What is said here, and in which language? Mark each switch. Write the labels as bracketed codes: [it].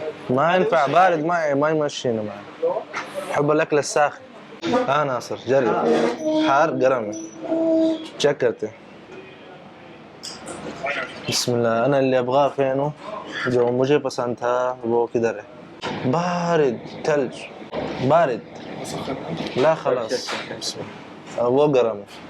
[ar] ما ينفع بارد، ما يمشينا معي. بحب الاكل الساخن. ناصر جرب حار [hi] गरम है चेक करते हैं। [ar] बिस्मिल्लाह। अना اللي ابغاه فينه [hi] जो मुझे पसंद था वो किधर है। [ar] بارد ثلج بارد لا خلاص بسم الله [hi] वो गरम है